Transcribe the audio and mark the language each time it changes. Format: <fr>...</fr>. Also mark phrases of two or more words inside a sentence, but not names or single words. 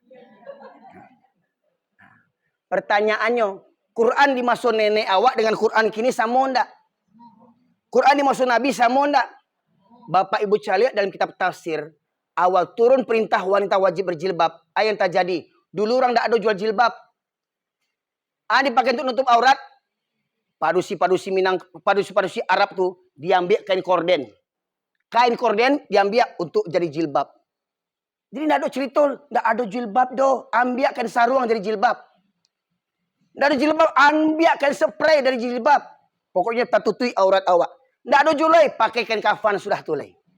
<id>Pertanyaannya, Quran dimaksud nenek awak dengan Quran kini sama ndak? Quran dimaksud Nabi sama ndak? Bapak Ibu cari dalam kitab tafsir, awal turun perintah wanita wajib berjilbab. Apa yang terjadi? Dulu orang tidak ada jual jilbab. Dipakai untuk nutup aurat. Padusi Minang, padusi Arab tuh diambil kain korden. Kain korden diambil untuk jadi jilbab. Jadi tidak ada cerita, tidak ada jilbab doh. Ambil kain sarung jadi jilbab. Tidak ada jilbab, ambil kain spray dari jilbab. Pokoknya tak tutupi aurat awak. Tidak ada julai, pakai kain kafan sudah tulai.</id>